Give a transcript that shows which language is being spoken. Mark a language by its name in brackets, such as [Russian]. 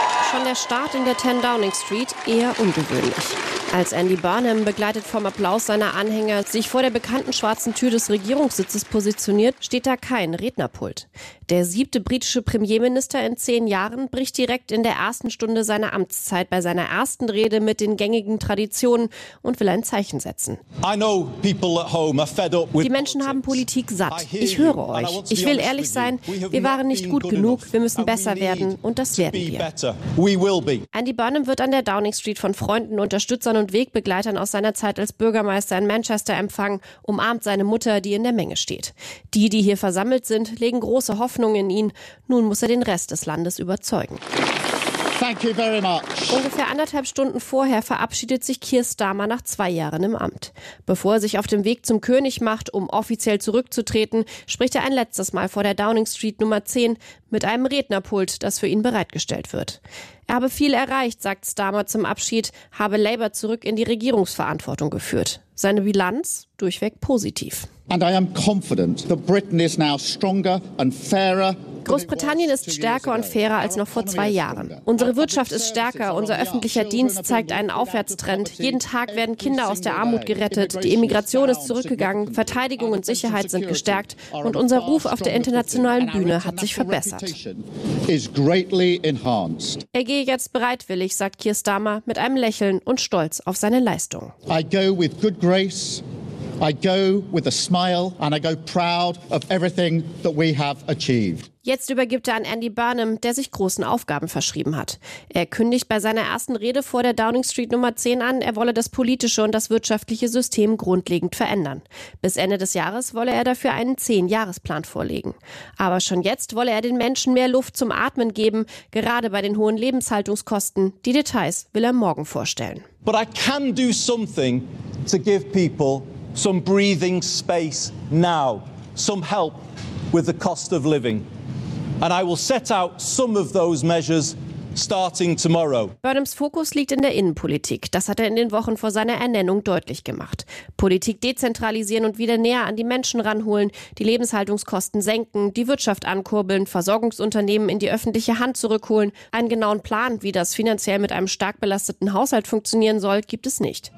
[German] Schon der Start in der 10 Downing Street eher ungewöhnlich. Als Andy Burnham, begleitet vom Applaus seiner Anhänger, sich vor der bekannten schwarzen Tür des Regierungssitzes positioniert, steht da kein Rednerpult. Der 7. britische Premierminister in 10 Jahren bricht direkt in der ersten Stunde seiner Amtszeit bei seiner ersten Rede mit den gängigen Traditionen und will ein Zeichen setzen. [English] I know people at home are fed up with [German] Die Menschen haben Politik satt. Ich höre euch. Ich will ehrlich sein, wir waren nicht gut genug, wir müssen besser werden und das werden wir. [English] We will be. [German] Andy Burnham wird an der Downing Street von Freunden, Unterstützern und Wegbegleitern aus seiner Zeit als Bürgermeister in Manchester empfangen, umarmt seine Mutter, die in der Menge steht. Die, die hier versammelt sind, legen große Hoffnung in ihn. Nun muss er den Rest des Landes überzeugen. [English] Thank you very much. [German] Ungefähr 1,5 Stunden vorher verabschiedet sich Keir Starmer nach 2 Jahren im Amt. Bevor er sich auf dem Weg zum König macht, um offiziell zurückzutreten, spricht er ein letztes Mal vor der Downing Street Nummer 10 mit einem Rednerpult, das für ihn bereitgestellt wird. Er habe viel erreicht, sagt Starmer zum Abschied, habe Labour zurück in die Regierungsverantwortung geführt. Seine Bilanz durchweg positiv. [English] And I am confident that Britain is now stronger and fairer. [German] Großbritannien ist stärker und fairer als noch vor 2 Jahren. Unsere Wirtschaft ist stärker, unser öffentlicher Dienst zeigt einen Aufwärtstrend. Jeden Tag werden Kinder aus der Armut gerettet, die Immigration ist zurückgegangen, Verteidigung und Sicherheit sind gestärkt und unser Ruf auf der internationalen Bühne hat sich verbessert. Er gehe jetzt bereitwillig, sagt Keir Starmer, mit einem Lächeln und stolz auf seine Leistung. [English] I go with good grace. I go with a smile and I go proud of everything that we have achieved. [German] Jetzt übergibt er an Andy Burnham, der sich großen Aufgaben verschrieben hat. Er kündigt bei seiner ersten Rede vor der Downing Street Nummer 10 an, er wolle das politische und das wirtschaftliche System grundlegend verändern. Bis Ende des Jahres wolle er dafür einen 10-Jahres-Plan vorlegen. Aber schon jetzt wolle er den Menschen mehr Luft zum Atmen geben, gerade bei den hohen Lebenshaltungskosten. Die Details will er morgen vorstellen. [English] But I can do something to give people some breathing space now, some help with the cost of living. And I will set out some of those measures starting tomorrow. [German] Burnhams Fokus liegt in der Innenpolitik. Das hat er in den Wochen vor seiner Ernennung deutlich gemacht. Politik dezentralisieren und wieder näher an die Menschen ranholen, die Lebenshaltungskosten senken, die Wirtschaft ankurbeln, Versorgungsunternehmen in die öffentliche Hand zurückholen. Einen genauen Plan, wie das finanziell mit einem stark belasteten Haushalt funktionieren soll, gibt es nicht.